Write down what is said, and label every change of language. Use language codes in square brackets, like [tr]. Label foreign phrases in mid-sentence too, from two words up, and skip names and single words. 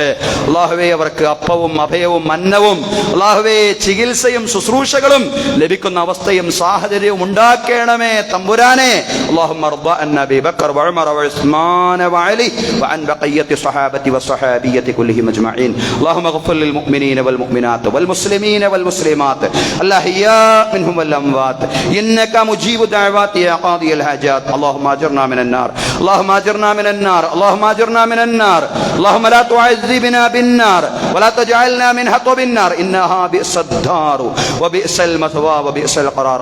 [ml] അല്ലാഹുവേ, അവർക്ക് അപ്പവും അഭയവും അന്നവും അല്ലാഹുവേ ചികിത്സയും ശുശ്രൂഷകളും ലഭിക്കുന്ന അവസ്ഥയും സാഹചര്യവും ഉണ്ടാക്കണമേ തമ്പുരാനെ. [ar] اللهم رب النبي بكر وعمر وعثمان وعلي وعن بقية الصحابة والصحابيات كلهم أجمعين. അല്ലാഹുമ്മ اغفر للمؤمنين والمؤمنات والمسلمين والمسلمات الأحياء منهم والأموات إنك مجيب الدعوات يا قاضي الحاجات. اللهم أجرنا من النار، اللهم أجرنا من النار، اللهم أجرنا من النار. اللهم لا تعذبنا بالنار ولا تجعلنا من حطب النار إنها بئس الدار وبئس المثوى وبئس القرار.